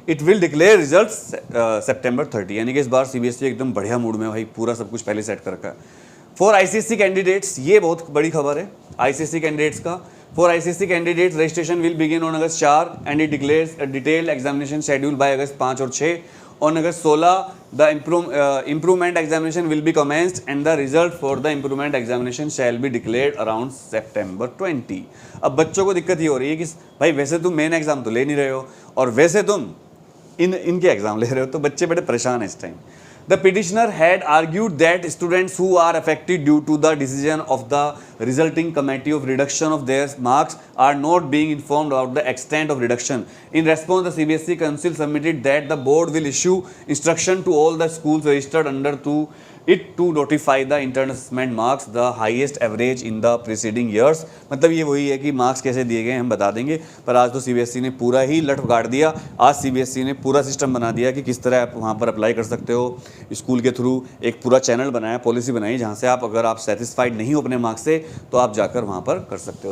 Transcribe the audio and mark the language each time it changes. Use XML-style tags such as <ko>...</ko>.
<en>It will declare results September 30.</en> <hi>यानी कि इस बार CBSE एकदम बढ़िया मूड में भाई, पूरा सब कुछ पहले सेट कर रखा है।</hi> <en>For ICSE candidates,</en> <hi>ये बहुत बड़ी खबर है ICSE कैंडिडेट्स का।</hi> <en>For ICSE candidates, registration will begin on August 4 and it declares a detailed examination schedule by August 5 और 6. On August 16, the improvement examination will be commenced and the result for the improvement examination shall be declared around September 20.</en> <hi>अब बच्चों को दिक्कत ये हो रही है कि भाई वैसे तुम मेन एग्जाम तो ले नहीं रहे हो और वैसे तुम इनके एग्जाम ले रहे हो, तो बच्चे बड़े परेशान हैं इस time.</hi> <en>The petitioner had argued that students who are affected due to the decision of the resulting committee of reduction of their marks are not being informed about the extent of reduction. In response, the CBSE Council submitted that the board will issue instruction to all the schools registered under it to notify the internal assessment marks the highest average in the preceding years.</en> <hi>मतलब ये वही है कि marks कैसे दिए गए हम बता देंगे, पर आज तो CBSE ने पूरा ही लट गाड़ दिया। आज CBSE ने पूरा सिस्टम बना दिया कि किस तरह आप वहाँ पर अप्लाई कर सकते हो स्कूल के थ्रू। एक पूरा चैनल बनाया, पॉलिसी बनाई, जहाँ से आप अगर आप सेटिस्फाइड नहीं हो अपने मार्क्स से तो आप जाकर वहाँ पर कर सकते हो।</hi>